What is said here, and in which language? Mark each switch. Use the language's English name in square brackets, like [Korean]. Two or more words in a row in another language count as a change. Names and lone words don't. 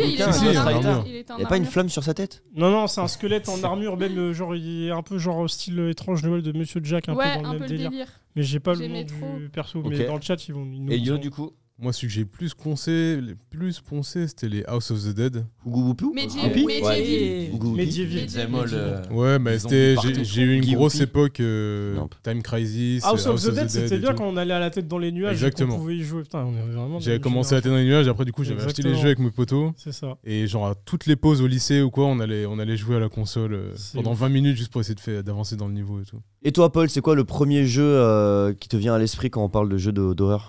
[French] Oui, il bouquins. était Si, en si, en armure. armure. Il était en Y'a pas une armure. flamme sur sa tête Non, non, c'est un squelette en armure, même genre il est un peu genre style étrange Noël de Monsieur Jack, un Ouais, peu dans un le peu même le délire. délire. Mais j'ai pas le J'aimais nom trop. du perso, Ok. mais dans le chat ils nous Et yo, diront. du coup. Moi, celui que j'ai plus poncé, c'était les House of the Dead. Ougou Boupou Medieval. Oupi Medieval. Ougou Oupi Medieval. Zemol. Ouais, mais Ils ont mis partout. j'ai eu une Guy grosse Whoopi. époque Non. Time Crisis. House of the Dead, et c'était bien tout. quand on allait à la tête dans les nuages et Exactement. qu'on pouvait y jouer. Putain, on est vraiment dans J'avais une commencé à génération. atteindre les nuages, après du coup j'avais acheté les Exactement. jeux avec mes potos. C'est ça. Et genre à toutes les pauses au lycée ou quoi, on allait jouer à la console C'est pendant ouf. 20 minutes juste pour essayer d'avancer dans le niveau et tout. Et toi, Paul, c'est quoi le premier jeu qui te vient à l'esprit quand on parle de jeux d'horreur?